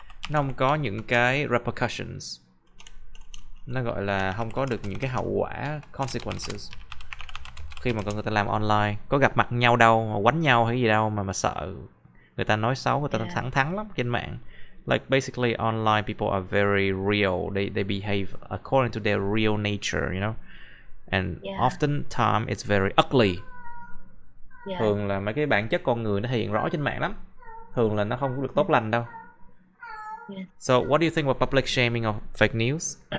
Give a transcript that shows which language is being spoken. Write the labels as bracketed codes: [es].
[vi] Nó không có những cái repercussions. Nó gọi là không có được những cái hậu quả, consequences. Khi mà người ta làm online, có gặp mặt nhau đâu, mà quánh nhau hay gì đâu mà sợ người ta nói xấu, người ta thẳng thắn lắm trên mạng. [en] Like basically online people are very real. They behave according to their real nature, you know. And often time it's very ugly. [vi] Thường là mấy cái bản chất con người nó hiện rõ trên mạng lắm. Thường là nó không có được tốt lành đâu. [en] So what do you think about public shaming of fake news?